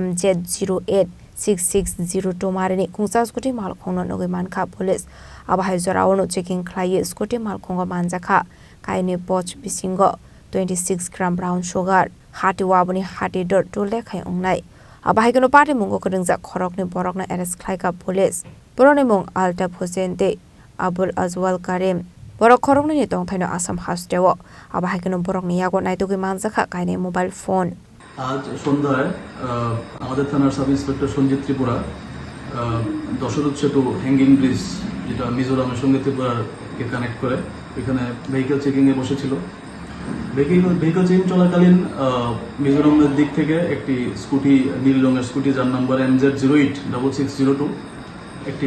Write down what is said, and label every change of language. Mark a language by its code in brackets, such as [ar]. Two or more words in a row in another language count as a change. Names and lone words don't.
[trp] MZ08-6602 Marini Khungsa Scooty Malkhungo Naitugwi Mankha police aba hai Jorao no checking khlai Scooty Malkhungo Manjakha kaini poch bisingo 26 gram [en] brown sugar [trp] Hatio Aboni Hatidhar Lekha Wngnai aba haikino Patimungo Khuronggjak Khoroknwi Borokno arrest Khlaikha police Borokno mung Altaf Hussein te Abul Azwal Karim Borok Khoroknwi ni tongthaino Assam hasteo aba haikino Borokno yago Naitugwi Manjakha kaini [en] mobile phone [bn] आज সন্ধ্যায় আমাদের থানার [en] sub inspector [bn] সঞ্জিত ত্রিপুরা দশরথ সেতু [en] hanging bridge [bn] যেটা মিজোরামের সঙ্গে ত্রিপুরাকে কানেক্ট করে এখানে [en] vehicle checking [bn] এ বসেছিল [en] vehicle checking [bn] চলাকালীন মিজোরামের দিক থেকে একটি স্কুটি নীল রঙের স্কুটি যার নাম্বার MZ08-6602 একটি